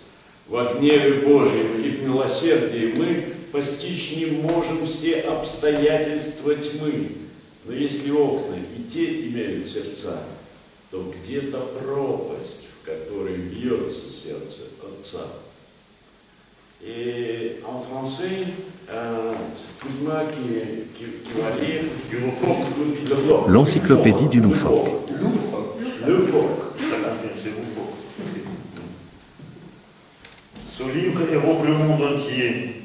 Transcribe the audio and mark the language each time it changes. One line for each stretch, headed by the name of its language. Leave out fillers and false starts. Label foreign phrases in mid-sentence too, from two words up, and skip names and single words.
Russian: Во гневе Божьем и в милосердии мы постичь не можем все обстоятельства тьмы. Но если окна и те имеют сердца, то где-то пропасть, в которой бьется сердце Отца.
French: Et en français, Kuzma qui va lire l'encyclopédie du loufoque. Ce livre évoque le monde entier.